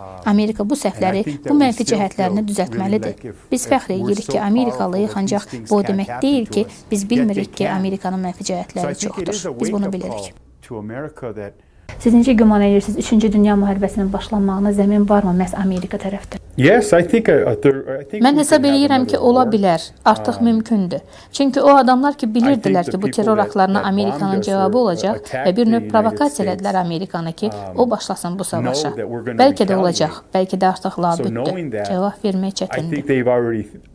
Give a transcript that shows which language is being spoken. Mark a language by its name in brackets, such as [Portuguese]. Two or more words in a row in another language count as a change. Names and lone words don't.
[Azerbaijani] Amerika bu səhvləri, bu mənfi cəhətlərini düzəltməlidir. Biz fəxr edirik ki, Amerikalıyıq, ancaq bu demək deyil ki, biz bilmirik ki, Amerikanın mənfi cəhətləri çoxdur. Biz bunu bilirik. Siz necə güman edirsiniz, 3-cü Dünya müharibəsinin başlanmağına zəmin varmı məhz Amerika tərəfdən? [English] Yes, I think [Azerbaijani] Mən hesab edirəm ki, ola bilər, artıq mümkündür. Çünki o adamlar ki, bilirdilər ki, bu terror aktlarına Amerikanın cavabı olacaq və bir növ provokasiya elədilər Amerikanı ki, o başlasın bu savaşa. Bəlkə də olacaq, bəlkə də artıq labüddür. Cavab vermək çətindir.